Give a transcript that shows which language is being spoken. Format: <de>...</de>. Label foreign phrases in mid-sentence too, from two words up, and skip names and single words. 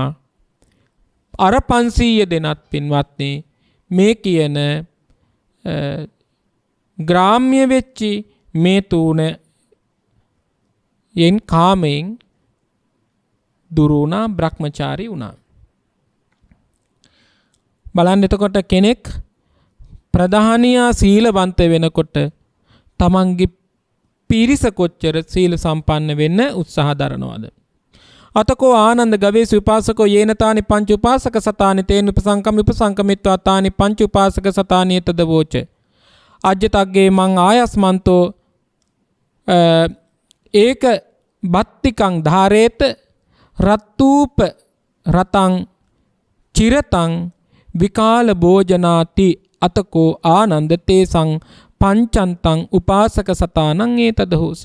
<si>අර 500 දෙනත් පින්වත්නි මේ කියන ග්‍රාම්‍ය වෙච්චි මේ තුන යෙන් කාමයෙන් දුරු වුණා බ්‍රහ්මචාරී වුණා. බලන්න එතකොට කෙනෙක් ප්‍රධානියා සීලවන්ත වෙනකොට තමන්ගේ පිරිස කොච්චර සීල සම්පන්න වෙන්න උත්සාහ දරනවද?</si> <pi>අතකෝ ආනන්ද ගවේෂී උපාසකෝ යේනතානි පංච උපාසක සතානි තේන උපසංකමිත්වා තානි පංච උපාසක සතානි තද වෝච අජ්ජතග්ගේ මං ආයස්මන්තෝ ඒක බත්තිකං ධාරේත රත්තූප රතං චිරතං විකාල භෝජනාති අතකෝ ආනන්ද තේසං පංචන්තං උපාසක සතානං ඒතද හෝසි.</pi>